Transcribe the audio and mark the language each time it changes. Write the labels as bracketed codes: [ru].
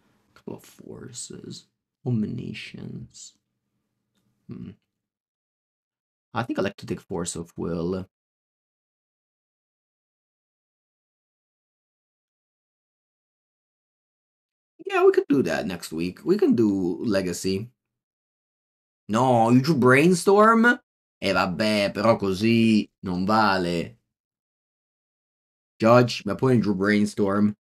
[en] A couple of forces. Omniscience. I think I like to take Force of Will. Yeah, we could do that next week. We can do Legacy. No, you drew Brainstorm? [it] E vabbè, però così non vale. [en] Judge, my opponent drew Brainstorm.